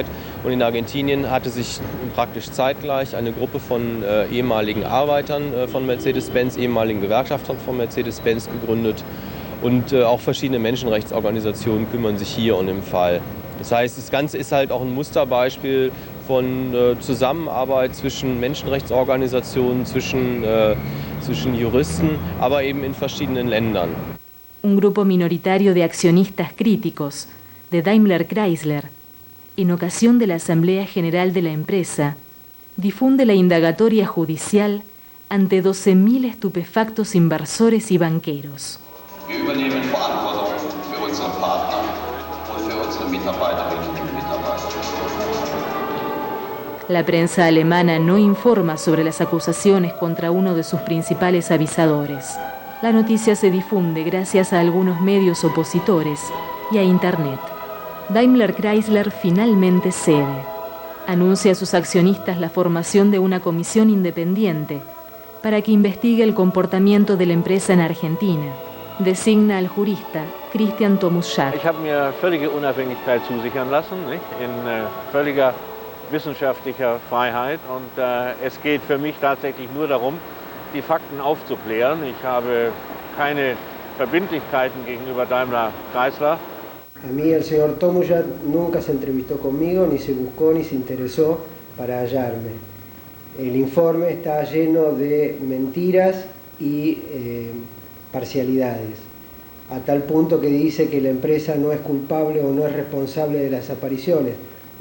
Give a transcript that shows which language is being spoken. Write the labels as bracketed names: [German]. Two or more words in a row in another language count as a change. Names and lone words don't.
[German] Und in Argentinien hatte sich praktisch zeitgleich eine Gruppe von ehemaligen Arbeitern von Mercedes-Benz, ehemaligen Gewerkschaftern von Mercedes-Benz gegründet. Und auch verschiedene Menschenrechtsorganisationen kümmern sich hier und im Fall. Das heißt, das Ganze ist halt auch ein Musterbeispiel von Zusammenarbeit zwischen Menschenrechtsorganisationen, zwischen Juristen, aber eben in verschiedenen Ländern. [Spanish] Un grupo minoritario de accionistas críticos de Daimler-Chrysler, en ocasión de la Asamblea General de la empresa, difunde la indagatoria judicial ante 12.000 estupefactos inversores y banqueros. [German] Wir übernehmen Verantwortung für unsere Partner und für unsere Mitarbeiterinnen und Mitarbeiter. [Spanish] La prensa alemana no informa sobre las acusaciones contra uno de sus principales avisadores. La noticia se difunde gracias a algunos medios opositores y a Internet. Daimler-Chrysler finalmente cede. Anuncia a sus accionistas la formación de una comisión independiente para que investigue el comportamiento de la empresa en Argentina. Designa al jurista Christian Tomuschak. [German] Ich habe mir völlige Unabhängigkeit zusichern lassen, nicht? In völliger wissenschaftlicher Freiheit. Und es geht für mich tatsächlich nur darum, die Fakten aufzuklären. Ich habe keine Verbindlichkeiten gegenüber Daimler-Chrysler. [Spanish] A mí el señor Tomuschak nunca se entrevistó conmigo, ni se buscó, ni se interesó para hallarme. El informe está lleno de mentiras y parcialidades, a tal punto que dice que la empresa no es culpable o no es responsable de las desapariciones.